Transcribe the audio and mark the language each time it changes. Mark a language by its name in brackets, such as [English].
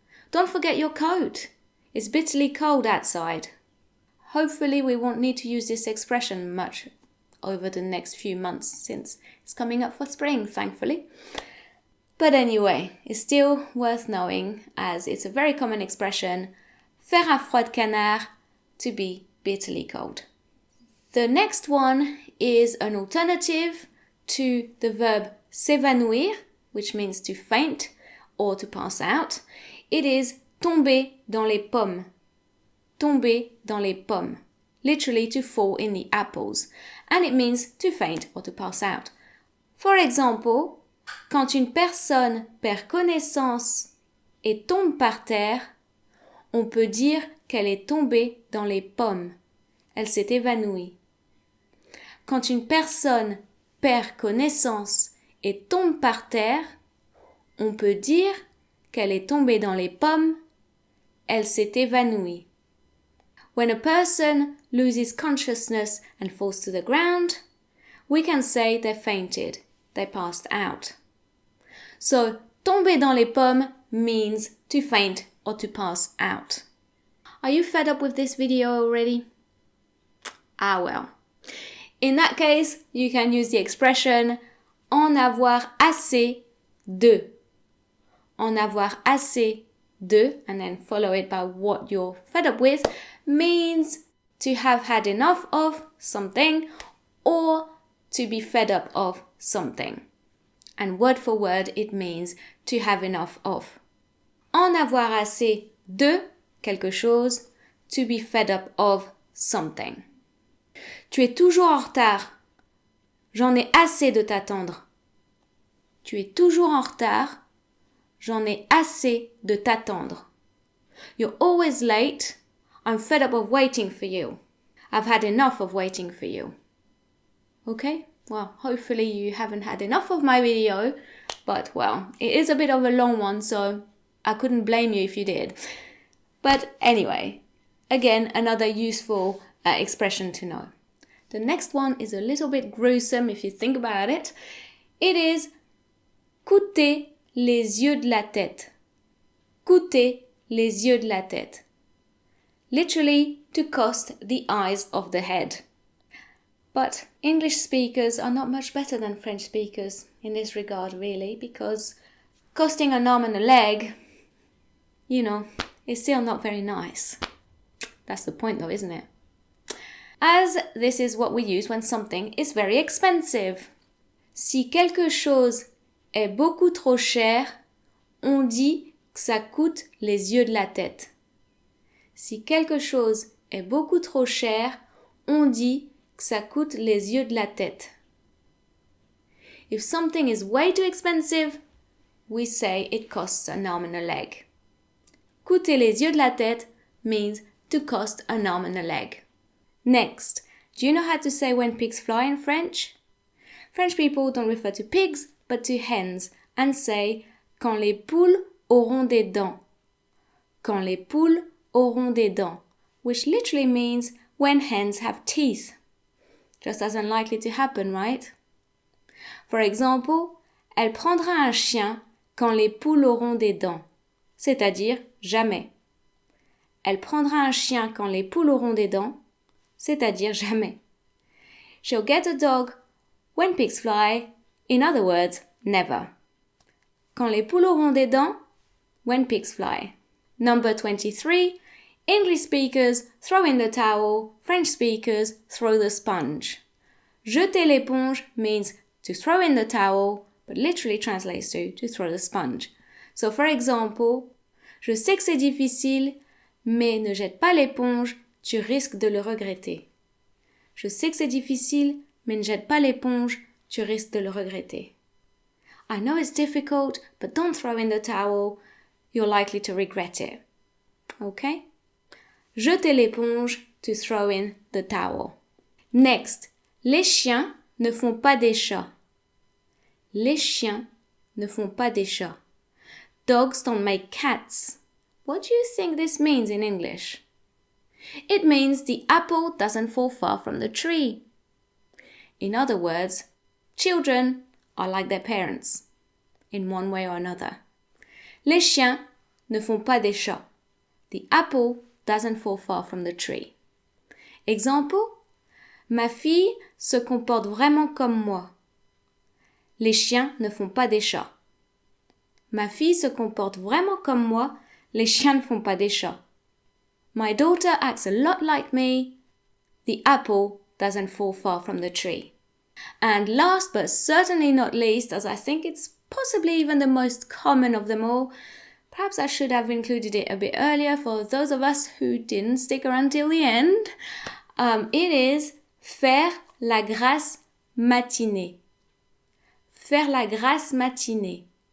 [English] Don't forget your coat, it's bitterly cold outside. Hopefully we won't need to use this expression much over the next few months since it's coming up for spring, thankfully. But anyway, it's still worth knowing as it's a very common expression, [French] faire un froid de canard, [English] to be bitterly cold. The next one is an alternative to the verb s'évanouir, which means to faint or to pass out. It is [French] tomber dans les pommes. Tomber dans les pommes. [English] Literally to fall in the apples. And it means to faint or to pass out. For example, [French] quand une personne perd connaissance et tombe par terre, on peut dire qu'elle est tombée dans les pommes. Elle s'est évanouie. Quand une personne perd connaissance et tombe par terre, on peut dire qu'elle est tombée dans les pommes. Elle s'est évanouie. [English] When a person loses consciousness and falls to the ground, we can say they fainted, they passed out. So, [French] tomber dans les pommes [English] means to faint or to pass out. Are you fed up with this video already? Ah well. In that case, you can use the expression [French] en avoir assez de. En avoir assez de, [English] and then follow it by what you're fed up with, means to have had enough of something or to be fed up of something. And word for word, it means to have enough of. [French] En avoir assez de quelque chose, [English] to be fed up of something. [French] Tu es toujours en retard. J'en ai assez de t'attendre. Tu es toujours en retard. J'en ai assez de t'attendre. [English] You're always late. I'm fed up of waiting for you. I've had enough of waiting for you. Okay? Well, hopefully you haven't had enough of my video, but well, it is a bit of a long one, so I couldn't blame you if you did. But anyway, again, another useful expression to know. The next one is a little bit gruesome if you think about it. It is [French] coûter les yeux de la tête. Coûter les yeux de la tête. [English] Literally, to cost the eyes of the head. But English speakers are not much better than French speakers in this regard, really, because costing an arm and a leg, you know, is still not very nice. That's the point though, isn't it? As this is what we use when something is very expensive. [French] Si quelque chose est beaucoup trop cher, on dit que ça coûte les yeux de la tête. Si quelque chose est beaucoup trop cher, on dit que ça coûte les yeux de la tête. [English] If something is way too expensive, we say it costs an arm and a leg. [French] Coûter les yeux de la tête [English] means to cost an arm and a leg. Next, do you know how to say when pigs fly in French? French people don't refer to pigs, but to hens, and say [French] quand les poules auront des dents. Quand les poules auront des dents, [English] which literally means when hens have teeth. Just as unlikely to happen, right? For example, [French] elle prendra un chien quand les poules auront des dents, c'est-à-dire jamais. Elle prendra un chien quand les poules auront des dents, c'est-à-dire jamais. [English] She'll get a dog when pigs fly, in other words, never. [French] Quand les poules auront des dents, [English] when pigs fly. Number 23, English speakers throw in the towel, French speakers throw the sponge. [French] Jeter l'éponge [English] means to throw in the towel, but literally translates to throw the sponge. So for example, [French] je sais que c'est difficile, mais ne jette pas l'éponge, tu risques de le regretter. Je sais que c'est difficile, mais ne jette pas l'éponge, tu risques de le regretter. [English] I know it's difficult, but don't throw in the towel, you're likely to regret it. Okay? [French] Jeter l'éponge, [English] to throw in the towel. [French] Next, les chiens ne font pas des chats. Les chiens ne font pas des chats. [English] Dogs don't make cats. What do you think this means in English? It means the apple doesn't fall far from the tree. In other words, children are like their parents, in one way or another. [French] Les chiens ne font pas des chats. [English] The apple doesn't fall far from the tree. [French] Example, ma fille se comporte vraiment comme moi. Les chiens ne font pas des chats. Ma fille se comporte vraiment comme moi. Les chiens ne font pas des chats. [English] My daughter acts a lot like me. The apple doesn't fall far from the tree. And last but certainly not least, as I think it's possibly even the most common of them all, perhaps I should have included it a bit earlier for those of us who didn't stick around till the end, it is [French] faire la grasse matinée. [English] Faire la grasse matinée.